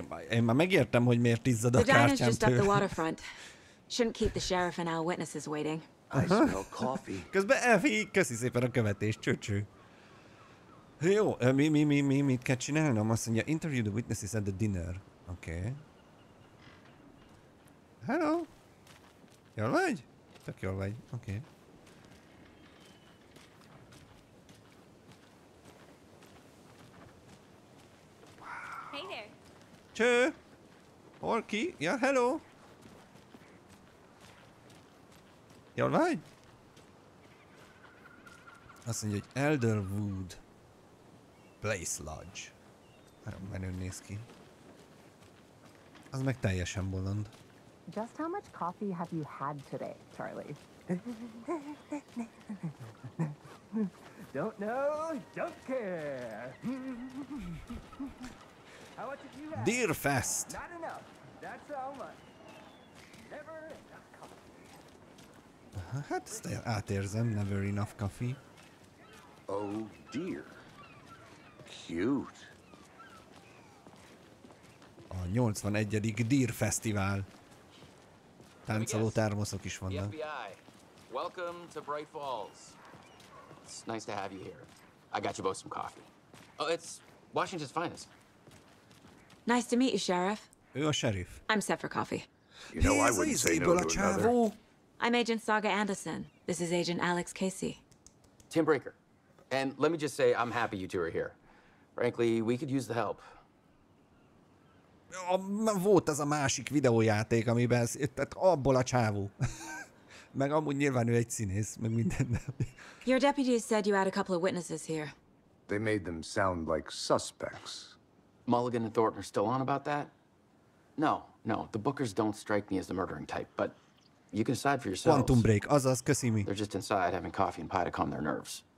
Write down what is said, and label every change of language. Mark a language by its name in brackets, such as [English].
[Hungarian] Én már megértem, hogy miért izzad a kártyám tőle. [English] The diner's just up the waterfront. Shouldn't keep the sheriff and our witnesses waiting. I smell coffee. [Hungarian] Közben Elfi, köszi szépen a követést, csöcső. Jó, mit kell csinálnom? Azt mondja, [English] interview the witnesses at the dinner. [Hungarian] Oké. Okay. Hello? Jól vagy? Tök jól vagy, oké. Okay. [English] Hey there. [Hungarian] Cső! Hol ki? Ja, hello! Jól vagy? Azt mondja, hogy Elderwood Place Lodge. Nagyon menőn néz ki. Az meg teljesen bolond. [English] Just how much coffee have you had today, Charlie? Don't know, don't care. How much have you had? Deerfest! Not enough. That's how much. Never enough coffee. [Hungarian] Hát ezt átérzem, [English] never enough coffee. Oh dear. Cute. [Hungarian] A 81. Deer Fesztivál. Táncoló termoszok is vannak. [English] FBI. Welcome to Bright Falls. It's nice to have you here. I got you both some coffee. Oh, it's Washington's finest. Nice to meet you, Sheriff. [Hungarian] Ő a sheriff. [English] I'm set for coffee. You know I wouldn't say no to another. I'm Agent Saga Anderson. This is Agent Alex Casey. Tim Breaker. And let me just say, I'm happy you two are here. Frankly, we could use the help. [Hungarian] Volt az a másik videójáték, amiben tehát abból a csávó. Meg amúgy nyilván ő egy színész, meg minden. [English] Your deputies said you had a couple of witnesses here. They made them sound like suspects. Mulligan and Thornton are still on about that? No. The Bookers don't strike me as the murdering type, but you can decide for yourselves. [Hungarian] Quantum Break, azaz, köszi mi. [English] They're just inside having coffee and pie to calm their nerves.